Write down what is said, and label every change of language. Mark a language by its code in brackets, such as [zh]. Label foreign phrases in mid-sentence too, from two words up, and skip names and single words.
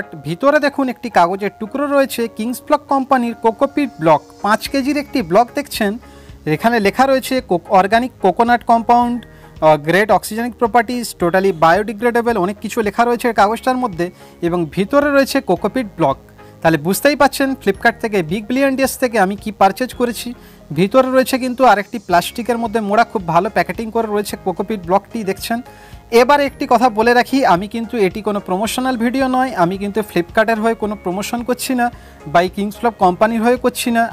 [bn] ভিতরে দেখুন এক কাগজের টুকরো রয়েছে কিংস ব্লক কোম্পানির [en] cocopeat block [bn] 5 কেজির এক ব্লক देखছেন। এখানে লেখা রয়েছে [en] organic coconut compound, great oxygenic properties, totally biodegradable, [bn] অনেক কিছু লেখা রয়েছে কাগজটার মধ্য এবং ভিতরে রয়েছে [en] cocopeat block. [bn] তাহলে বুঝতেই পারছেন ফ্লিপকার্ট থেকে बिग बिलियन डेज থেকে আমি কি পারচেজ করেছি। ভিতরে রয়েছে কিন্তু আরেকটি প্লাস্টিকের মধ্যে মোড়া খুব ভালো প্যাকেটিং করে রয়েছে কোকোপিট ব্লকটি দেখছেন। এবারে একটি কথা বলে রাখি, আমি কিন্তু এটি কোনো [en] promotional video [bn] নয়, আমি কিন্তু ফ্লিপকার্টের হয়ে কোনো প্রমোশন করছি না বা কিংস ব্লক কোম্পানির হয়ে করছি না।